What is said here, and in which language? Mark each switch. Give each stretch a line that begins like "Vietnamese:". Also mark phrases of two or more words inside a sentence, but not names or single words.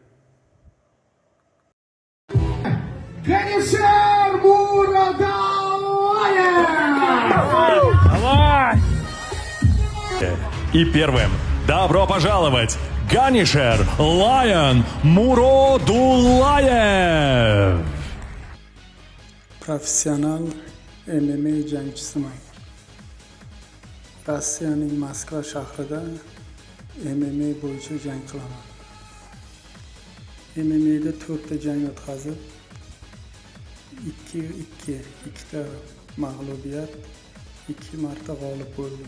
Uzbek: G'anisher Murodullayev!
Russian: Давай! И первым добро пожаловать Г'Анишер Лайон Murodulloyev.
Uzbek: Professional MMA jangchisiman. Rossiyaning Moskva shahrida MMA bo'yicha jang qilaman. MMAda 4 ta jang o'tkazib, 2-2, 2 ta mag'lubiyat, 2 marta g'olib bo'ldim.